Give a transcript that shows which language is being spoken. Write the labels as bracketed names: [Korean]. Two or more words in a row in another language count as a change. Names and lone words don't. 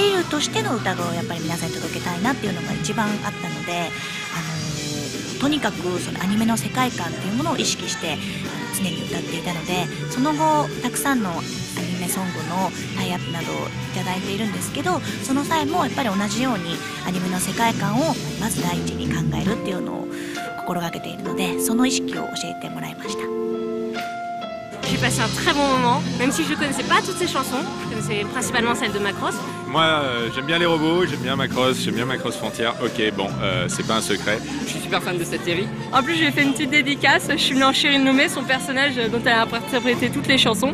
[Japanese] ェリルとしての歌声をやっぱり皆さんに届けたいなっていうのが一番あったので、とにかくそのアニメの世界観っていうものを意識して常に歌っていたので、その後たくさんのアニメソングのタイアップなどをいただいているんですけど、その際もやっぱり同じようにアニメの世界観をまず第一に考えるっていうのを心がけているので、その意識を教えてもらいました。 [French] J'ai passé un très bon moment, même si je ne connaissais pas toutes ces chansons, je connaissais principalement celle de Macross. Moi, j'aime bien les robots, j'aime bien Macross, j'aime bien Macross Frontier. Ok, bon, c'est pas un secret. Je suis super fan de cette série. En plus, j'ai fait une petite dédicace. Je suis venue en Cheryl Nomé, son personnage dont elle a interprété toutes les chansons.